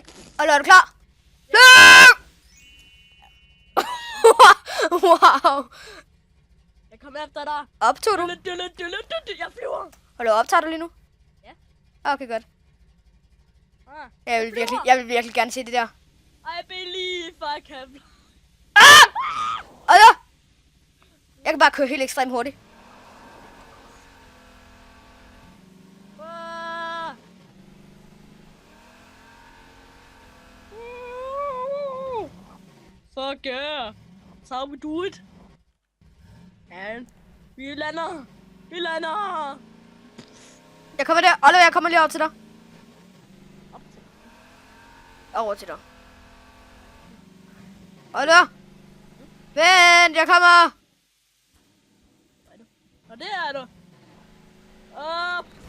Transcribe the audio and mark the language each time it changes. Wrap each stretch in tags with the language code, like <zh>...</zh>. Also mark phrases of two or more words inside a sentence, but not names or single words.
<da>Oliver, er du klar? Løb! Wow. Jeg kommer efter dig. Optog du? Jeg flyver. Oliver, optager du lige nu? Ja. Okay, godt. Ah, Jeg vil virkelig gerne se det der.</da> <en>I believe I can fly.</en> <da>Oliver! Jeg kan bare køre helt ekstremt hurtigt. Ah.</da> <en>Fuck yeah. That's how we do it. And</en> <da>vi lander. Vi lander. Jeg kommer der. Oliver, jeg kommer lige over til dig. Op til. Over til dig. Oliver! Vent, jeg kommer! Og det er du. Op.</da>